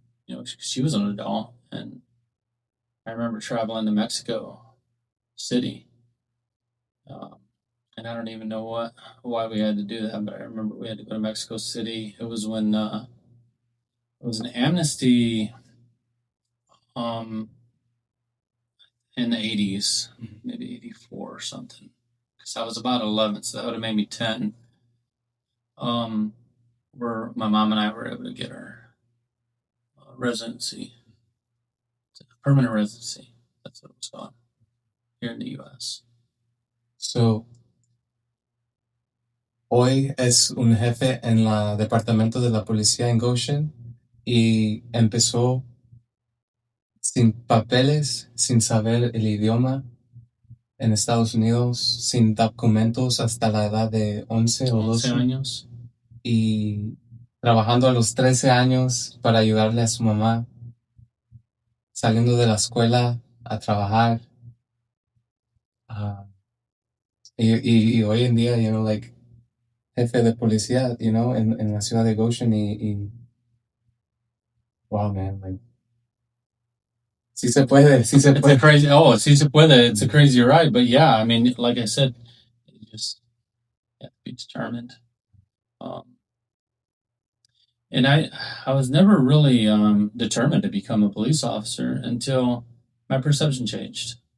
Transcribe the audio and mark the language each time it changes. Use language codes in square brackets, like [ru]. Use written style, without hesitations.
[en] You know, she was an adult, and I remember traveling to Mexico City, and I don't even know why we had to do that, but I remember we had to go to Mexico City. It was when it was an amnesty um, in the 80s, maybe 84 or something, because I was about 11, so that would have made me 10. Where my mom and I were able to get our residency, permanent residency. That's what it was called here in the U.S. [es] So, hoy es un jefe en la departamento de la policía en Goshen y empezó sin papeles, sin saber el idioma en Estados Unidos, sin documentos hasta la edad de 11 o 11 12 años. y trabajando a los 13 años para ayudarle a su mamá, saliendo de la escuela a trabajar. ah, y hoy en día, like, jefe de policía, en la ciudad de Goshen y wow, man, like, sí se puede, sí se [en] It's a [es] puede. crazy. Oh, sí se puede. [en] It's a crazy ride, but yeah, I mean, like I said, you just have to be determined. And I was never really determined to become a police officer until my perception changed.